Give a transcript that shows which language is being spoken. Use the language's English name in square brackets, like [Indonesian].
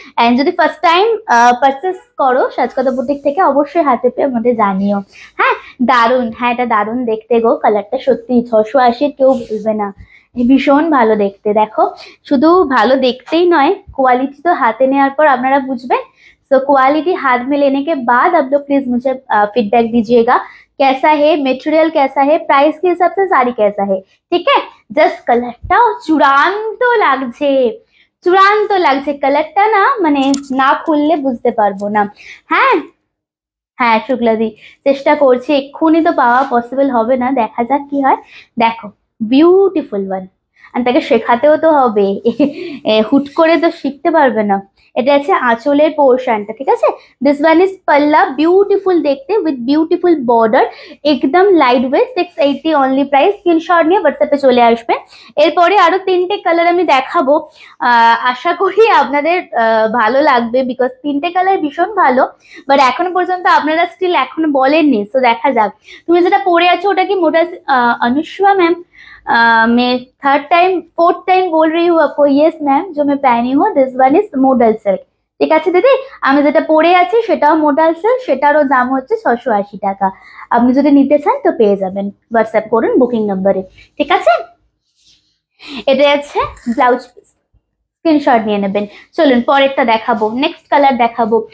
[Bangla] And যদি first time purchase করো সাজকতা boutique থেকে, অবশ্যই হাতে পেয়ে আমাদের জানিও। হ্যাঁ, দারুন, হ্যাঁ এটা দারুন দেখতে গো, কালারটা সত্যি 680 কেউ বলবে না, ভীষণ ভালো দেখতে। দেখো শুধু ভালো দেখতেই নয়, কোয়ালিটি তো হাতে नेওয়ার पर আপনারা বুঝবেন। [Hindi] सो क्वालिटी हाथ में लेने के बाद आप लोग प्लीज मुझे फीडबैक दीजिएगा, कैसा है मटेरियल, कैसा है प्राइस के हिसाब से साड़ी कैसा है, ठीक है। [Bangla] জাস্ট কালারটা চূড়ান্ত লাগছে, চূড়ান্ত লাগছে কালারটা, না মানে না খুললে বুঝতে পারবো না। হ্যাঁ হ্যাঁ শুক্লাদি, চেষ্টা করছি, এক্ষুনি তো পাওয়া পসিবল হবে না, দেখা যাক কি হয়। দেখো বিউটিফুল ওয়ান, আর তাকে শেখাতেও তো হবে, হুট করে তো শিখতে পারবে না। এটা আছে আঁচলের পোর্শনটা, ঠিক আছে। দিস ওয়ান ইজ পাল্লা, বিউটিফুল দেখতে উইথ বিউটিফুল বর্ডার, একদম light weight, 680 only price. Screenshot নিয়ে হোয়াটসঅ্যাপে চলে আসবে। এরপরে আরো 3টে কালার আমি দেখাবো, আশা করি আপনাদের ভালো লাগবে, বিকজ 3টে কালার ভীষণ ভালো, বাট এখনো পর্যন্ত আপনারা স্টিল এখনো বলেননি। সো দেখা যাক। তুমি যেটা পরে আছো ওটা কি মোটা? [Hindi] अनुष्का मैम, मैं फोर्थ टाइम बोल रही हूँ आपको। यस मैम, जो मैं पहनी हूँ this one is model silk, [Bangla] ঠিক আছে দিদি। আমি যেটা পরে আছি সেটাও মোডাল সিল্ক, সেটারও দাম হচ্ছে 680 টাকা। আপনি যদি নিতে চান তো পেয়ে যাবেন, হোয়াটসঅ্যাপ করুন বুকিং নম্বরে, ঠিক আছে। এটা আছে ব্লাউজ পিস, স্ক্রিনশট নিয়ে নেবেন। চলুন পরেরটা দেখাবো, নেক্সট কালার দেখাবো।